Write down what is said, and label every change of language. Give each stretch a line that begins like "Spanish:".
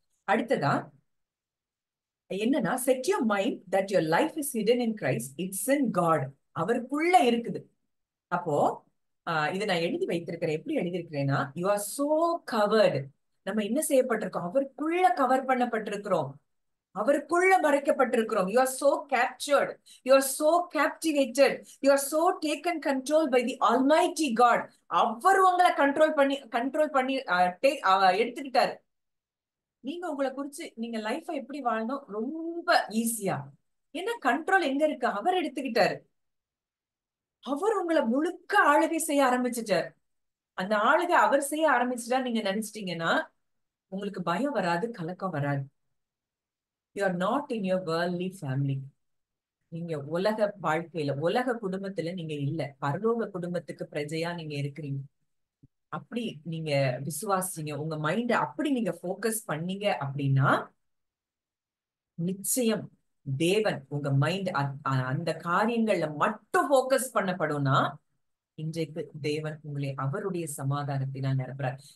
Tamil: அடுத்ததா என்னன்னா,
English: Set your mind that your life is hidden in Christ, it's in God.
Tamil: அவருக்குள்ள இருக்குது. அப்போ இதை நான் எழுதி வைத்திருக்கிறேன். எப்படி எழுதியிருக்கிறேன்னா,
English: You are so covered.
Tamil: நம்ம என்ன செய்யப்பட்டிருக்கோம், அவருக்குள்ள கவர் பண்ணப்பட்டிருக்கிறோம், அவருக்குள்ள மறைக்கப்பட்டிருக்கிறோம்.
English: You are so captured, you are so captivated, you are so taken control by the Almighty God.
Tamil: அவர் உங்களை கண்ட்ரோல் பண்ணி எடுத்துக்கிட்டாரு. நீங்க உங்களை குறிச்சு நீங்க லைஃபை எப்படி வாழணும் ரொம்ப ஈஸியா. ஏன்னா கண்ட்ரோல் எங்க இருக்கு, அவர் எடுத்துக்கிட்டாரு. அவர் உங்களை முழுக்க ஆளுகை செய்ய ஆரம்பிச்சுட்டார். அந்த ஆளுகை அவர் செய்ய ஆரம்பிச்சுட்டா நீங்க நினைச்சிட்டீங்கன்னா உங்களுக்கு பயம் வராது, கலக்கம் வராது.
English: You are not in your worldly family.
Tamil: நீங்க உலக வாழ்க்கையில, உலக குடும்பத்துல நீங்க இல்ல, பரலோக குடும்பத்துக்கு பிரஜையா நீங்க இருக்கிறீங்க. அப்படி நீங்க விசுவாசிங்க, உங்க மைண்ட அப்படி நீங்க போக்கஸ் பண்ணீங்க அப்படின்னா நிச்சயம் தேவன் உங்க மைண்ட் அந்த காரியங்கள்ல மட்டும் போக்கஸ் பண்ணப்படும்னா இன்றைக்கு தேவன் உங்களை அவருடைய சமாதானத்தினால் நிரப்புறார்.